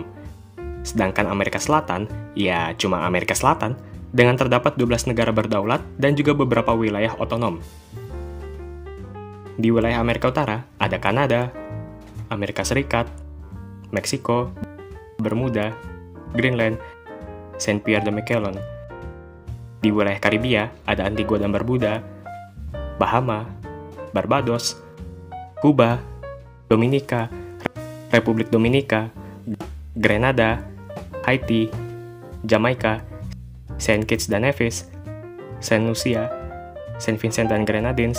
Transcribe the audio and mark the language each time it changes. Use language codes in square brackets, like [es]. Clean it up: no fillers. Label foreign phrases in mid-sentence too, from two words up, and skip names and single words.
[id] Sedangkan Amerika Selatan, ya cuma Amerika Selatan, dengan terdapat 12 negara berdaulat dan juga beberapa wilayah otonom. Di wilayah Amerika Utara ada Kanada, Amerika Serikat, Meksiko, Bermuda, Greenland, Saint Pierre de Miquelon. Di wilayah Karibia ada Antigua dan Barbuda, Bahama, Barbados, Kuba, Dominika, Republik Dominika, Grenada, Haiti, Jamaika, Saint Kitts dan Nevis, Saint Lucia, Saint Vincent dan Grenadines,